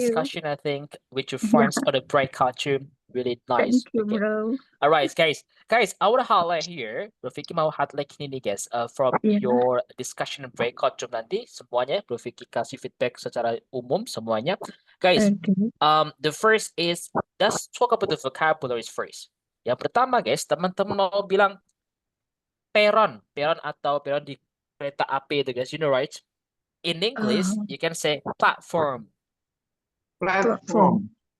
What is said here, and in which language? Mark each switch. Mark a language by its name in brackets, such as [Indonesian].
[English] discussion, I think, with your Yeah. friends on the breakout room. Really nice. Thank you, Okay. bro. All right, guys. Guys, I want to highlight here. [Indonesian] Bro Vicky mau highlight ini nih, guys. From [English] Yeah. your discussion and breakout room [Indonesian] nanti semuanya. Bro Vicky kasih feedback secara umum semuanya. [English] Guys, Okay. the first is let's talk about the vocabularies first. [Indonesian] Yang pertama, guys, teman-teman mau bilang peron atau peron di kereta api itu, guys. [English] You know, right? In English, you can say platform. Platform.